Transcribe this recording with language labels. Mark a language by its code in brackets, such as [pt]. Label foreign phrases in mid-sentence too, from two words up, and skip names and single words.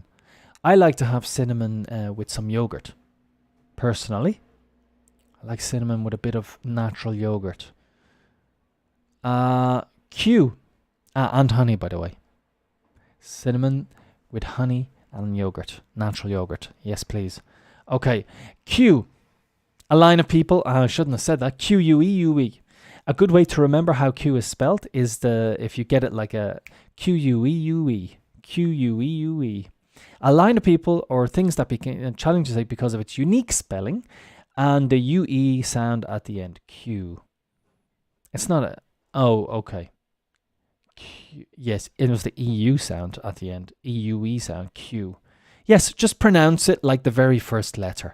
[en] I like to have cinnamon with some yogurt. Personally, I like cinnamon with a bit of natural yogurt. Q. And honey, by the way. Cinnamon with honey and yogurt. Natural yogurt. Yes, please. Okay. Q. A line of people. I shouldn't have said that. Q-U-E-U-E. A good way to remember how Q is spelt is if you get it like a Q-U-E-U-E. Q-U-E-U-E. A line of people or things that became challenging to say because of its unique spelling and the U-E sound at the end. Q. It's not a... Oh, okay. Q. Yes, it was the EU sound at the end. EUE sound, Q. Yes, just pronounce it like the very first letter.